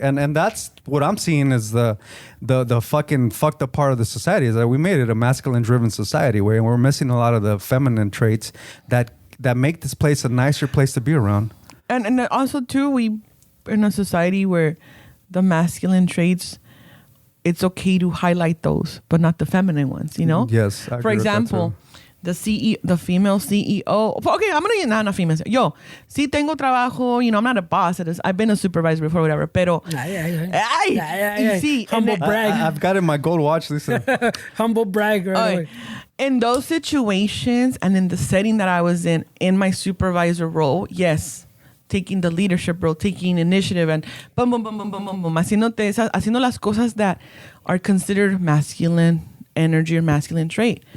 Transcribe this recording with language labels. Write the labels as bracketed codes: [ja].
[en] And that's what I'm seeing is the fucking fucked up part of the society is that we made it a masculine driven society where we're missing a lot of the feminine traits that make this place a nicer place to be around. And also too, we in a society where the masculine traits, it's okay to highlight those, but not the feminine ones. You know. Yes. I For agree with that example, too. the female CEO. Okay, I'm gonna not a female. [es] Yo, sí tengo trabajo. [en] You know, I'm not a boss. I've been a supervisor before, whatever. [es] Pero, sí, [en] Humble brag. I've got it in my gold watch, Lisa. Humble brag right away. In those situations and in the setting that I was in my supervisor role, yes, taking the leadership role, taking initiative, and boom, boom, boom, boom, boom, boom, boom, [es] haciendo las cosas [en] that are considered masculine energy or masculine trait.